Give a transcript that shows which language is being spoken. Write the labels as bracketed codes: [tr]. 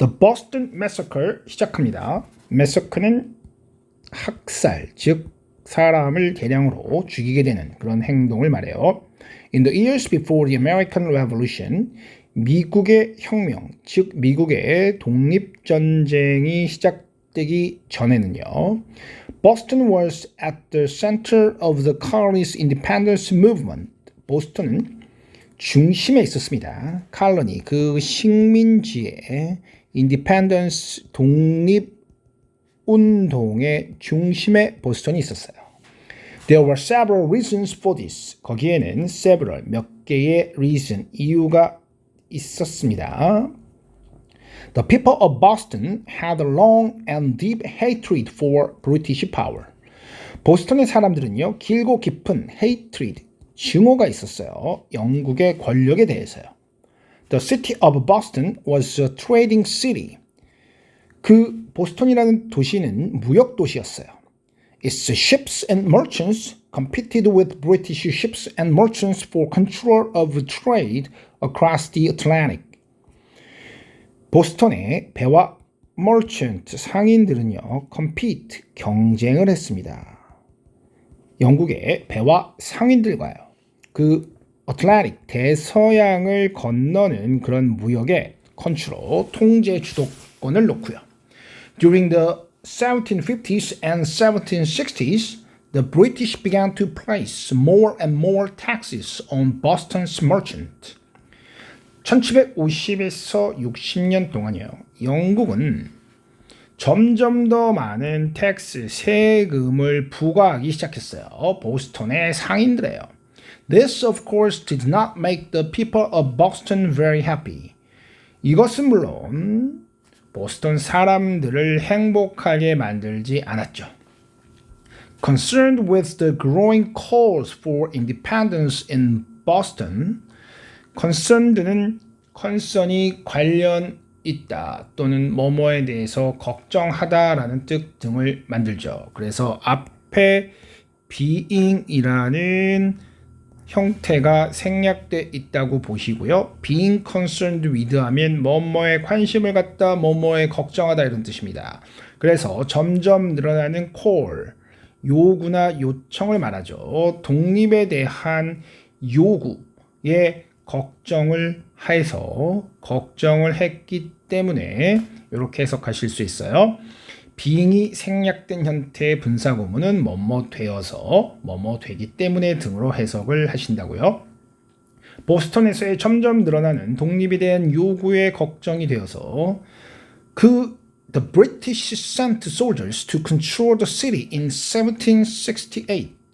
[ko] The Boston Massacre 시작합니다. Massacre는 학살, 즉 사람을 대량으로 죽이게 되는 그런 행동을 말해요. [en] In the years before the American Revolution, [ko] 미국의 혁명, 즉 미국의 독립전쟁이 시작되기 전에는요. [en] Boston was at the center of the colony's independence movement. [ko] 보스턴은 중심에 있었습니다. 칼로니, 그 식민지의 인디펜던스 독립 운동의 중심에 보스턴이 있었어요. [en] There were several reasons for this. [ko] 거기에는 several 몇 개의 reason 이유가 있었습니다. [en] The people of Boston had a long and deep hatred for British power. [ko] 보스턴의 사람들은요, 길고 깊은 hatred, 증오가 있었어요. 영국의 권력에 대해서요. [en] The city of Boston was a trading city. [ko] 그 보스턴이라는 도시는 무역 도시였어요. [en] Its ships and merchants competed with British ships and merchants for control of trade across the Atlantic. [ko] 보스턴의 배와 merchant 상인들은요, compete 경쟁을 했습니다. 영국의 배와 상인들과요. 그 어틀란틱 대서양을 건너는 그런 무역의 컨트롤 통제 주도권을 놓고요. [en] During the 1750s and 1760s, the British began to place more and more taxes on Boston's merchant. [ko] 1750에서 60년 동안이요. 영국은 점점 더 많은 텍스, 세금을 부과하기 시작했어요. 보스턴의 상인들에요. [en] This, of course, did not make the people of Boston very happy. [ko] 이것은 물론 보스턴 사람들을 행복하게 만들지 않았죠. [en] Concerned with the growing calls for independence in Boston, [ko] concerned는 concern이 관련 있다 또는 뭐뭐에 대해서 걱정하다라는 뜻 등을 만들죠. 그래서 앞에 being이라는 형태가 생략돼 있다고 보시고요. being concerned with 하면 뭐뭐에 관심을 갖다, 뭐뭐에 걱정하다 이런 뜻입니다. 그래서 점점 늘어나는 call, 요구나 요청을 말하죠. 독립에 대한 요구에 걱정을 해서 걱정을 했기 때문에 이렇게 해석하실 수 있어요. being이 생략된 형태의 분사구문은 뭐뭐 되어서 뭐뭐 되기 때문에 등으로 해석을 하신다고요. 보스턴에서의 점점 늘어나는 독립에 대한 요구에 걱정이 되어서 [en] The British sent soldiers to control the city in 1768.